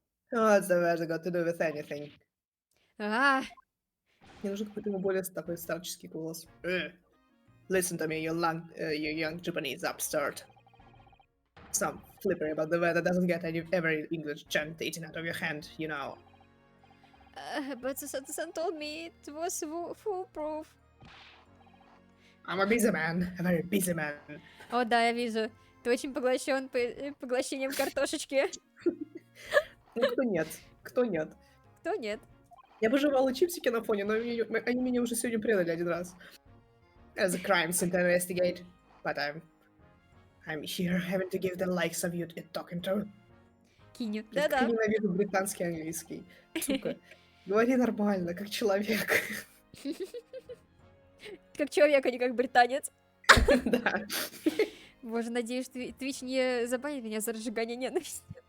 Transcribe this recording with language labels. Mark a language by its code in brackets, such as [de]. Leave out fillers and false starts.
[en] What's the weather got to do with anything? Ah, [ru] Мне нужен какой-то более такой старческий голос. [en] Listen to me, you young Japanese upstart. Some flippery about the weather doesn't get every English chant eaten out of your hand, you know. but the son told me it was foolproof. I'm a busy man, a very busy man. [ru] О, да, я вижу. Ты очень поглощен поглощением картошечки. Ну, кто нет? Кто нет? Кто нет? Я бы жевала чипсики на фоне, но они меня уже сегодня предали один раз. [en] There's a crime scene to investigate, but I'm here having to give the likes of you a talking to. [ru] Киню. Я Да-да. ненавижу британский английский. Сука. Говори нормально, как человек. Как человек, а не как британец. Да. Боже, надеюсь, Twitch не забанит меня за разжигание ненависти.